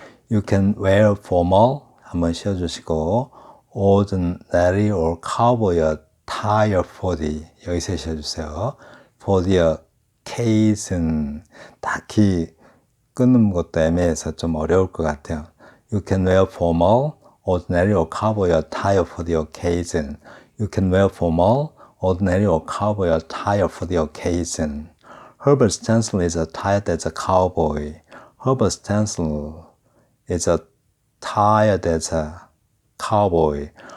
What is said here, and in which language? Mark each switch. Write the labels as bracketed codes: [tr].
[en] You can wear formal, [ko] 한번 씌워주시고 [en] ordinary or cowboy attire for the, [ko] 여기서 씌워주세요. [en] for the occasion. [ko] 딱히 끊는 것도 애매해서 좀 어려울 것 같아요. [en] You can wear formal, ordinary or cowboy attire for the occasion. You can wear formal, ordinary or cowboy attire for the occasion. Herbert Stanton is attired as a cowboy. Herbert Stanton is attired as a cowboy.